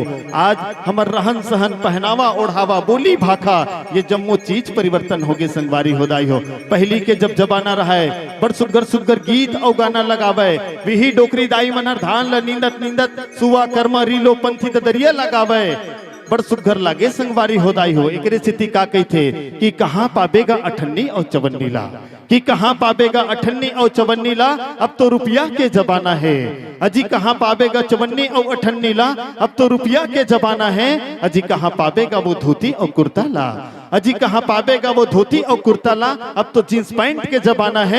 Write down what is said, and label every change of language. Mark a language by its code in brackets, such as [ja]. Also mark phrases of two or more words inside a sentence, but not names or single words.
[hne] आज हमर रहन सहन पहनावा ओढ़ावा बोली भाखा ये जम्मो चीज परिवर्तन हो गए संगवारी होदाई हो। पहली के जब जमाना रहा है बड़ सुग्घर सुग्घर गीत और गाना लगावे, विही डोकरी दाई मनहर धान ल नींदत नींदत सुवा कर्मा रीलो पंथी दरिया लगावे। बड़ सुघर लागे संगवारी होदाई हो। एकरे स्थिति का कहते कि कहाँ पाबेगा अठन्नी और चवन्नी ला, कि कहाँ पाबेगा अठन्नी और चवन्नी ला, अब तो रुपया के जमाना है। अजी कहाँ पाबेगा चवन्नी और अठन्नी ला, अब तो रुपया के जमाना है। अजी कहाँ पाबेगा वो धोती और कुर्ता ला, अजी कहाँ पाबेगा वो धोती और कुर्ता ला, अब तो जींस पैंट के जमाना है।